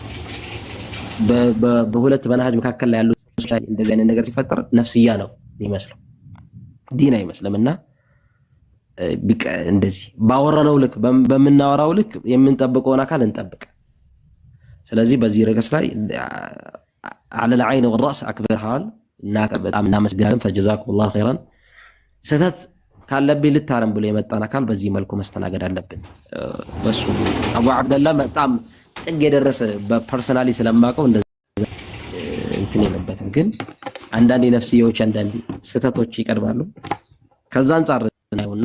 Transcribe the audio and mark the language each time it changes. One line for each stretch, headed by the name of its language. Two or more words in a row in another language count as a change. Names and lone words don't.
Amharic: በሁለት መንሃጅ መካከል ላይ ያሉ እንደዚህ አይነት ነገር ሲፈጠር ነፍስያ ነው የሚመስለው ዲን አይመስልምና እንደዚህ ባወራነው ልክ በምናወራው ልክ የምንጠብቀውን አካል እንጠብቅ። ስለዚህ በዚህ ርዕስ ላይ
Arabic: على العين والراس اكبر حال
Amharic: በጣም እናመስግናለን።
Arabic: فجزاكم خيرا
Amharic: ስህተት ካለብኝ ልታረም ብሎ የመጣን አካል በዚህ መልኩ መስተናገድ አለብን። በሱ አቡ አብደላ በጣም ጥግ የደረሰ በፐርሰናሊ ስለማቀው እንደዚህ እንትን የለበትም። ግን አንዳንድ ነፍስዮች አንዳንድ ስህተቶች ይቀርባሉ። ከዛ አንፃር ነውና